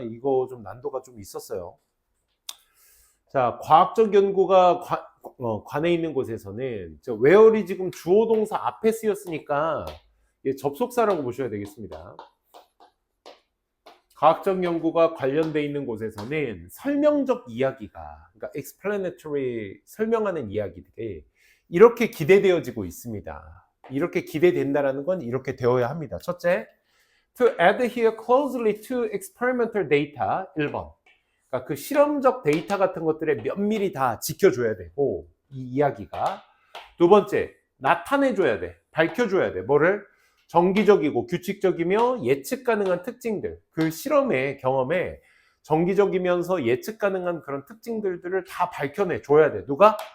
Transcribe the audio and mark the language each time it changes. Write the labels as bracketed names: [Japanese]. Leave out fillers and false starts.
[Korean] 이거 좀 난도가 좀 있었어요. 자, 과학적 연구가 관해 있는 곳에서는 where이 지금 주어 동사 앞에 쓰였으니까 접속사라고 보셔야 되겠습니다. 과학적 연구가 관련돼 있는 곳에서는 설명적 이야기가, 그러니까 explanatory, 설명하는 이야기들이 이렇게 기대되어지고 있습니다. 이렇게 기대된다라는 건 이렇게 되어야 합니다. 첫째, [English] to adhere closely to experimental data 1번. [Korean] 그러니까 그 실험적 데이터 같은 것들에 면밀히 다 지켜줘야 되고, 이 이야기가. 두 번째, 나타내줘야 돼. 밝혀줘야 돼. 뭐를? 정기적이고 규칙적이며 예측 가능한 특징들. 그 실험의 경험에 정기적이면서 예측 가능한 그런 특징들을 다 밝혀내줘야 돼. 누가?